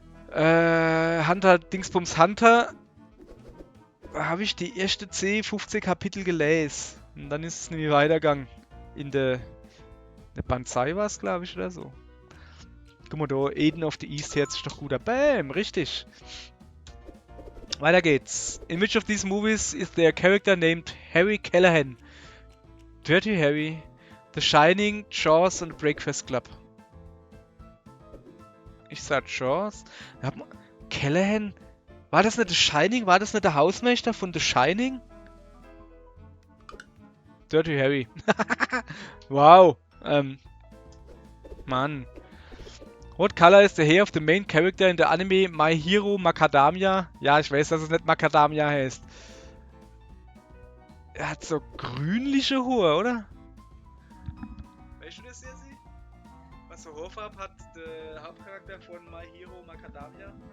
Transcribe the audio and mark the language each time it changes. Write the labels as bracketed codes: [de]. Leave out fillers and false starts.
[de] Hunter Dingsbums Hunter habe ich die erste 15 Kapitel gelesen. Und dann ist es nämlich weitergegangen. In der Banzai war es, glaube ich, oder so. Guck mal da, Eden of the East hört sich doch gut an. Bam, richtig. Weiter geht's. [en] In which of these movies is there a character named Harry Callahan? [de] Dirty Harry, The Shining, Jaws und Breakfast Club. Ich sag Jaws. Callahan? War das nicht The Shining? War das nicht der Hausmeister von The Shining? Dirty Harry. Wow. Mann. [en] What color is the hair of the main character in the anime My Hero Macadamia? [de] Ja, ich weiß, dass es nicht Macadamia heißt. Er hat so grünliche Haare, oder? Weißt du das, Jesse? Was für Haarfarbe hat der Hauptcharakter von My Hero Macadamia?